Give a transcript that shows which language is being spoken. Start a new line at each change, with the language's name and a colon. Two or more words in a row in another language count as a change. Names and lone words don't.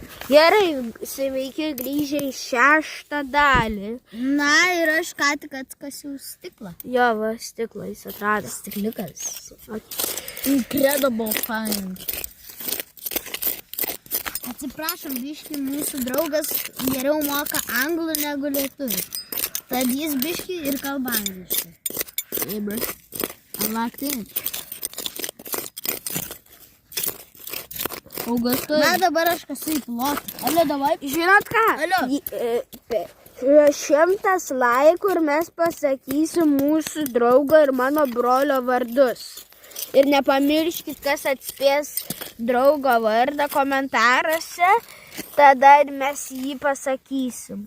Lithuanian: Gerai, sveiki grįžę į 6. dalį. Na ir aš ką tik atkasiau stiklą. Jo, va, stiklą jis atrado. Stikliukas.
English: Okay. Incredible find.
Lithuanian: Atsiprašom, biški, mūsų draugas geriau moka anglų negu lietuvių. Tad jis biški ir kalba angliškai.
English: Hey, bro. I locked in.
Lithuanian: Augustui. Na, dabar aš kasu į plotą. Alio, davai. Žinot ką? Alio. 100 laikų ir mes pasakysim mūsų draugo ir mano brolio vardus. Ir nepamirškit, kas atspės draugo vardą komentaruose, tada ir mes jį pasakysim.